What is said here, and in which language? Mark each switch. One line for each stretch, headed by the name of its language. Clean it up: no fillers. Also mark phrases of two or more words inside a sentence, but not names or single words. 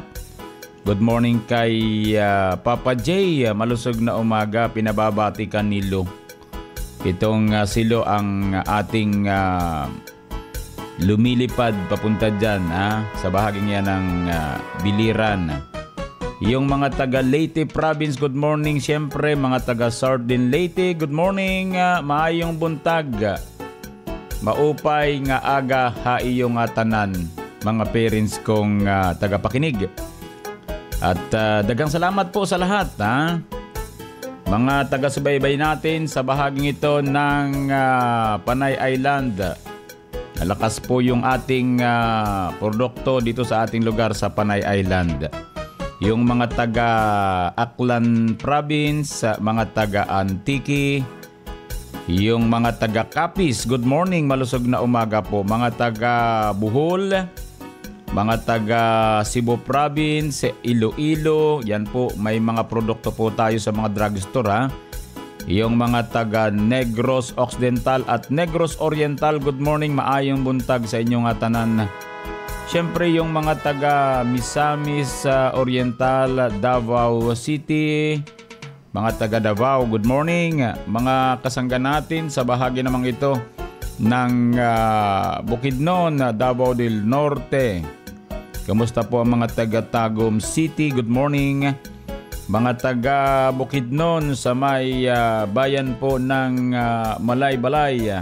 English: Good morning
Filipino: kay Papa J, malusog na umaga, pinababati ka ni Lo. Itong silo ang ating lumilipad papunta dyan sa bahaging yan ng Biliran. Yung mga taga Leyte Province,
English: good morning.
Filipino: Siyempre mga taga Sardin Leyte,
English: good morning.
Cebuano: Maayong buntag.
Waray: Maupay nga aga haiyong tanan mga parents kong tagapakinig.
Filipino: At dagang salamat po sa lahat mga taga-subaybay natin sa bahaging ito ng Panay Island. Lakas po yung ating produkto dito sa ating lugar sa Panay Island. Yung mga taga Aklan Province, mga taga Antique, yung mga taga Capiz,
English: good morning,
Filipino: malusog na umaga po. Mga taga Bohol, mga taga Cebu Province, Iloilo, yan po, may mga produkto po tayo sa mga drugstore Yung mga taga Negros Occidental at Negros Oriental,
English: good morning,
Hiligaynon: maayong buntag sa inyong tanan.
Filipino: Siyempre yung mga taga Misamis Oriental, Davao City, mga taga Davao,
English: good morning.
Filipino: Mga kasangga natin sa bahagi namang ito ng Bukidnon, Davao del Norte. Kamusta po ang mga taga Tagum City,
English: good morning.
Filipino: Mga taga Bukidnon sa may bayan po ng Malay-Balay.